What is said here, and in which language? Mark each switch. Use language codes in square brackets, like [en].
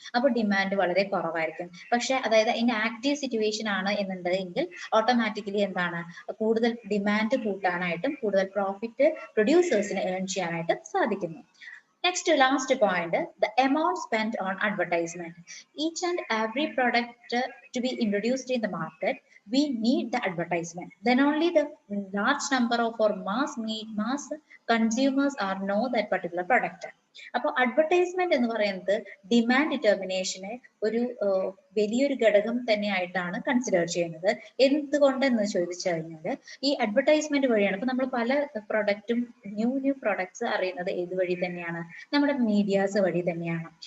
[ml] അപ്പൊ ഡിമാൻഡ് വളരെ കുറവായിരിക്കും. പക്ഷെ അതായത് ഇതിന്റെ ആക്റ്റീവ് സിറ്റുവേഷൻ ആണ് എന്നുണ്ടെങ്കിൽ ഓട്ടോമാറ്റിക്കലി എന്താണ്, കൂടുതൽ ഡിമാൻഡ് കൂട്ടാനായിട്ടും കൂടുതൽ പ്രോഫിറ്റ് പ്രൊഡ്യൂസേഴ്സിന് ഏൺ ചെയ്യാനായിട്ട് സാധിക്കുന്നു. [en] Next, last point, the amount spent on advertisement. Each and every product to be introduced in the market, we need the advertisement. Then only the large number of our mass consumers are know that particular product. [ml] അപ്പൊ advertisement എന്ന് പറയുന്നത് demand ഡിറ്റർമിനേഷനെ ഒരു വലിയൊരു ഘടകം തന്നെയായിട്ടാണ് consider ചെയ്യുന്നത്. എന്തുകൊണ്ടെന്ന് ചോദിച്ചു കഴിഞ്ഞാൽ ഈ അഡ്വർടൈസ്മെന്റ് വഴിയാണ് ഇപ്പൊ നമ്മൾ പല പ്രൊഡക്റ്റും ന്യൂ പ്രൊഡക്ട്സ് അറിയുന്നത് ഏത് വഴി തന്നെയാണ്, നമ്മുടെ മീഡിയാസ് വഴി തന്നെയാണ്.